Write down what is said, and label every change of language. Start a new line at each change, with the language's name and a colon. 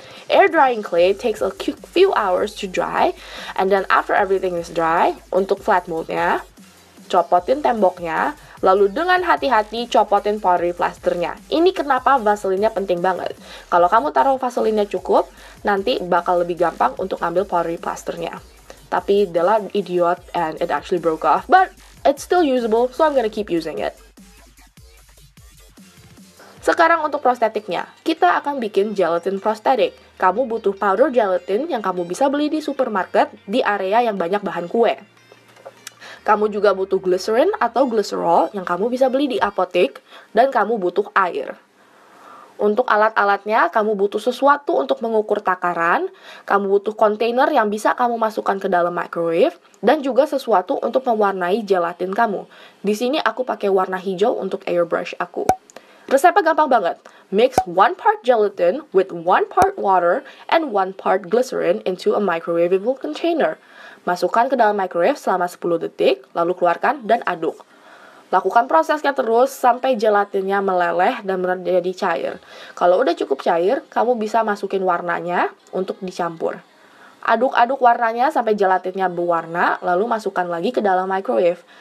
English: Air drying clay takes a few hours to dry, and then after everything is dry,
Indonesian: untuk flat moldnya, copotin temboknya, Lalu dengan hati-hati copotin powdery plasternya. Ini kenapa Vaseline-nya penting banget. Kalau kamu taruh Vaseline-nya cukup, nanti bakal lebih gampang untuk ambil powdery plasternya.
English: Tapi Della idiot and it actually broke off, but it's still usable, so I'm gonna keep using it.
Indonesian: Sekarang untuk prostetiknya, kita akan bikin gelatin prostetik. Kamu butuh powder gelatin yang kamu bisa beli di supermarket di area yang banyak bahan kue. Kamu juga butuh glycerin atau glycerol yang kamu bisa beli di apotek, dan kamu butuh air. Untuk alat-alatnya, kamu butuh sesuatu untuk mengukur takaran, kamu butuh kontainer yang bisa kamu masukkan ke dalam microwave, dan juga sesuatu untuk mewarnai gelatin kamu. Di sini aku pakai warna hijau untuk airbrush aku. Resepnya gampang banget.
English: Mix 1 part gelatin with 1 part water and 1 part glycerin into a microwavable container.
Indonesian: Masukkan ke dalam microwave selama 10 detik, lalu keluarkan dan aduk. Lakukan prosesnya terus sampai gelatinnya meleleh dan menjadi cair. Kalau udah cukup cair, kamu bisa masukin warnanya untuk dicampur. Aduk-aduk warnanya sampai gelatinnya berwarna, lalu masukkan lagi ke dalam microwave.